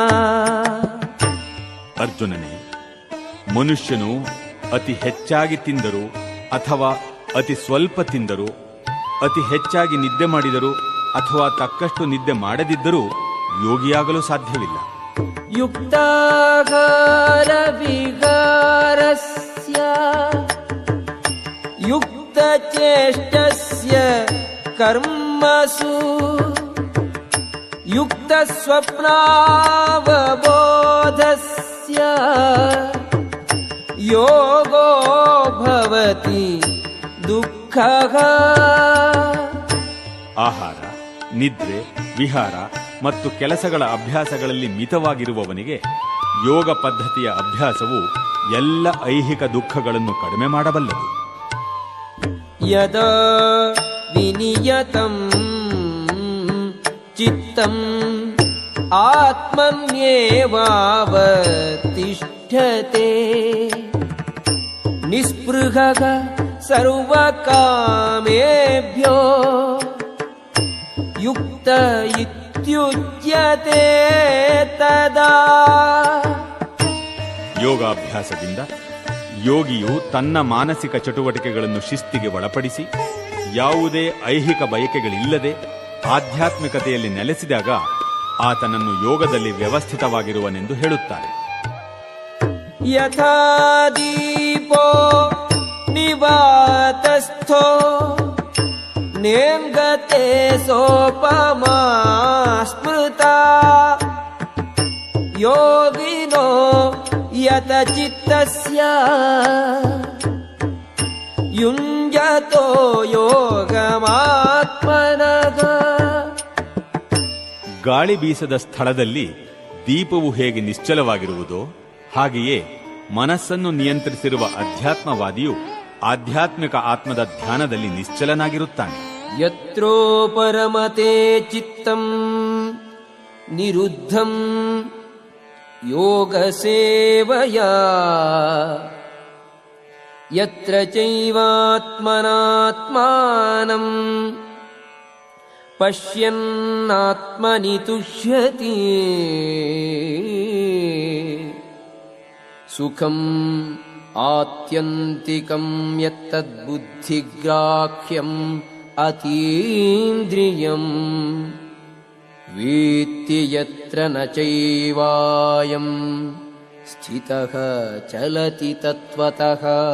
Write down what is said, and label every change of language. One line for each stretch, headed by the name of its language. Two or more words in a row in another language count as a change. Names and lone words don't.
Kannada: ಅರ್ಜುನನೇ, ಮನುಷ್ಯನು ಅತಿ ಹೆಚ್ಚಾಗಿ ತಿಂದರೂ ಅಥವಾ ಅತಿ ಸ್ವಲ್ಪ ತಿಂದರೂ, ಅತಿ ಹೆಚ್ಚಾಗಿ ನಿದ್ದೆ ಮಾಡಿದರೂ ಅಥವಾ ತಕ್ಕಷ್ಟು ನಿದ್ದೆ ಮಾಡದಿದ್ದರೂ ಯೋಗಿಯಾಗಲು ಸಾಧ್ಯವಿಲ್ಲ.
Sanskrit: ಯುಕ್ತಾಹಾರ ವಿಹಾರಸ್ಯ ಯುಕ್ತಚೇಷ್ಟಸ್ಯ ಕರ್ಮಸು ಯುಕ್ತಸ್ವಪ್ನಾವಬೋಧಸ್ಯ ಯೋಗೋ ಭವತಿ ದುಃಖಃ.
Kannada: ಆಹಾರ, ನಿದ್ರೆ, ವಿಹಾರ ಮತ್ತು ಕೆಲಸಗಳ ಅಭ್ಯಾಸಗಳಲ್ಲಿ ಮಿತವಾಗಿರುವವನಿಗೆ ಯೋಗ ಪದ್ಧತಿಯ ಅಭ್ಯಾಸವು ಎಲ್ಲ ಐಹಿಕ ದುಃಖಗಳನ್ನು ಕಡಿಮೆ ಮಾಡಬಲ್ಲದು.
Sanskrit: ಯದಾ ವಿನಿಯತಂ ಚಿತ್ತಂ ಆತ್ಮನ್ಯೇವಾವತಿಷ್ಠತೆ ನಿಸ್ಪೃಹಃ ಸರ್ವಕಾಮೇಭ್ಯೋ ಯುಕ್ತ ಇತ್ಯುಚ್ಯತೆ ತದಾ.
Kannada: ಯೋಗಾಭ್ಯಾಸದಿಂದ ಯೋಗಿಯು ತನ್ನ ಮಾನಸಿಕ ಚಟುವಟಿಕೆಗಳನ್ನು ಶಿಸ್ತಿಗೆ ಒಳಪಡಿಸಿ ಯಾವುದೇ ಐಹಿಕ ಬಯಕೆಗಳಿಲ್ಲದೆ ಆಧ್ಯಾತ್ಮಿಕತೆಯಲ್ಲಿ ನೆಲೆಸಿದಾಗ ಆತನನ್ನು ಯೋಗದಲ್ಲಿ ವ್ಯವಸ್ಥಿತವಾಗಿರುವನೆಂದು ಹೇಳುತ್ತಾರೆ.
Sanskrit: ಯಥಾ ದೀಪೋ ನಿವಾತಸ್ಥೋ ನೇಂಗತೆ ಸೋಪಮಾ ಸ್ಮೃತಾ ಯೋಗಿನೋ ಯತ ಚಿತ್ತಸ್ಯ ಯುಂಜತೋ ಯೋಗಮಾತ್ಮನಃ.
Kannada: ಗಾಳಿ ಬೀಸದ ಸ್ಥಳದಲ್ಲಿ ದೀಪವು ಹೇಗೆ ನಿಶ್ಚಲವಾಗಿರುವುದೋ ಹಾಗೆಯೇ ಮನಸ್ಸನ್ನು ನಿಯಂತ್ರಿಸಿರುವ ಅಧ್ಯಾತ್ಮವಾದಿಯು ಆಧ್ಯಾತ್ಮಿಕ ಆತ್ಮದ ಧ್ಯಾನದಲ್ಲಿ ನಿಶ್ಚಲನಾಗಿರುತ್ತಾನೆ.
Sanskrit: ಯತ್ರೋ ಪರಮತೆ ಚಿತ್ತಂ ನಿರುದ್ಧಂ ಯೋಗ ಸೇವಯಾ ಯತ್ರ ಚೈವಾತ್ಮನಾತ್ಮಾನಂ ಪಶ್ಯನ್ನಾತ್ಮನಿ ತುಷ್ಯತಿ ಸುಖಂ ಆತ್ಯಂತಿಕಂ ಯತ್ತದ್ಬುದ್ಧಿಗ್ರಾಹ್ಯಂ ಅತೀಂದ್ರಿಯಂ ವೇತ್ತಿ ಯತ್ರ ನ ಚೈವಾಯಂ ಸ್ಥಿತಃ ಚಲತಿ ತತ್ವತಃ.